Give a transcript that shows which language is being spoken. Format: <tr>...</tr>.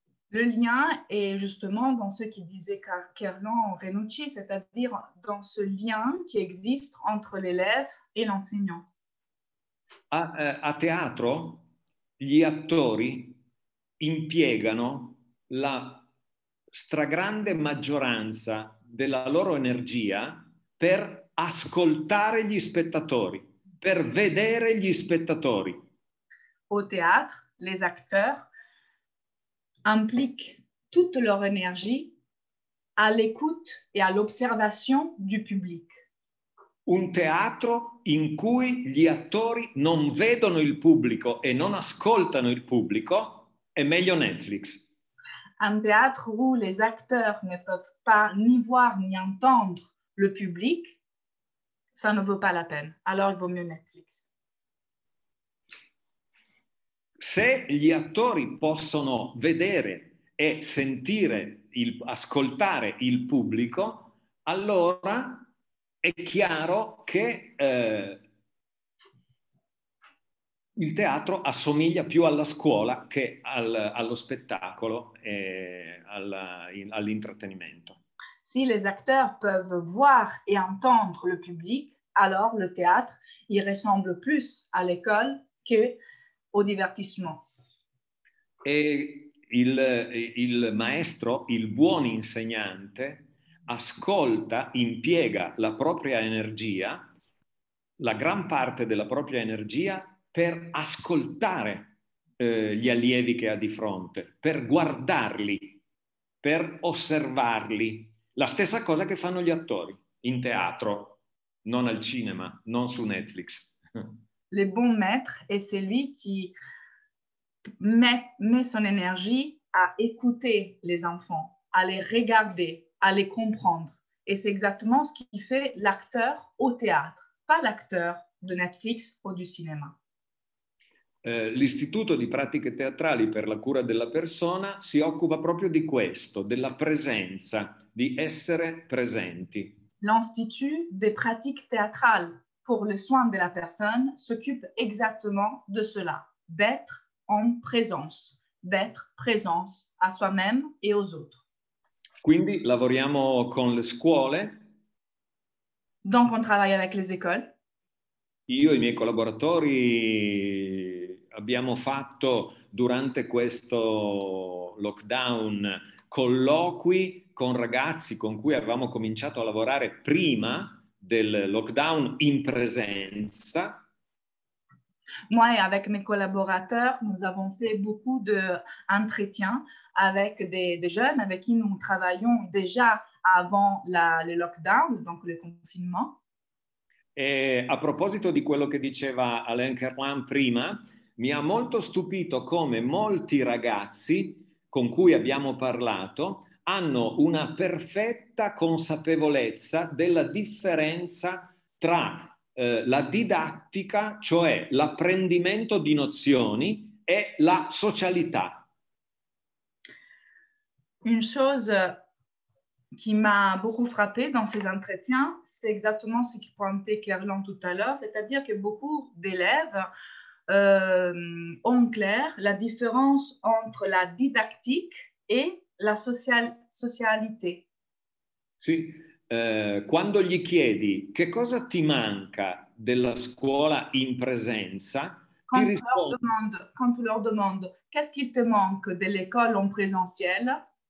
<fr>Le lien est justement dans ce qu'il disait Kerlan Renucci, c'est-à-dire dans ce lien qui existe entre l'élève et l'enseignant.</fr> <it>A teatro gli attori impiegano la stragrande maggioranza della loro energia per ascoltare gli spettatori, per vedere gli spettatori.</it> <fr>Au théâtre, les acteurs impliquent toute leur énergie à l'écoute et à l'observation du public.</fr> <it>Un teatro in cui gli attori non vedono il pubblico e non ascoltano il pubblico è meglio Netflix.</it> <fr>Un théâtre où les acteurs ne peuvent pas ni voir ni entendre le public, ça ne vaut pas la peine. Alors il vaut mieux Netflix.</fr> <it>Se gli attori possono vedere e sentire, ascoltare il pubblico, allora è chiaro che il teatro assomiglia più alla scuola che allo spettacolo e all'intrattenimento.</it> <fr>Si les acteurs peuvent voir et entendre le public, alors le théâtre, il ressemble plus à l'école qu'au divertissement.</fr> <it>E il maestro, il buon insegnante, ascolta, impiega la propria energia, la gran parte della propria energia, per ascoltare gli allievi che ha di fronte, per guardarli, per osservarli. La stessa cosa che fanno gli attori in teatro, non al cinema, non su Netflix.</it> <fr>Le bon maître est celui qui met son énergie à écouter les enfants, à les regarder, à les comprendre. Et c'est exactement ce qui fait l'acteur au théâtre, pas l'acteur de Netflix o du cinéma.</fr> <it>L'Istituto di Pratiche Teatrali per la Cura della Persona si occupa proprio di questo, della presenza, di essere presenti.</it> <fr>L'Institut des pratiques théâtrales pour le soin de la personne s'occupe exactement de cela, d'être en présence, d'être présence à soi-même et aux autres.</fr> <it>Quindi lavoriamo con le scuole.</it> <fr>Donc on travaille avec les écoles.</fr> <it>Io e i miei collaboratori abbiamo fatto durante questo lockdown colloqui con ragazzi con cui avevamo cominciato a lavorare prima del lockdown in presenza.</it> <fr>Moi et avec mes collaborateurs, nous avons fait beaucoup d'entretiens avec des jeunes avec qui nous travaillons déjà avant le lockdown, donc le confinement.</fr> <it>E a proposito di quello che diceva Alain Kerlan prima, mi ha molto stupito come molti ragazzi con cui abbiamo parlato hanno una perfetta consapevolezza della differenza tra la didattica, cioè l'apprendimento di nozioni, e la socialità.</it> <fr>Une chose qui m'a beaucoup frappée dans ces entretiens, c'est exactement ce qui pointait Kerlan tout à l'heure, c'est-à-dire que beaucoup d'élèves ont clair la différence entre la didactique et la socialité.</fr> <it>Sì. Quando gli chiedi che cosa ti manca della scuola in presenza,</it> <fr>quand tu leur demandes qu'est-ce qu'il te manque de l'école en présentiel,</fr>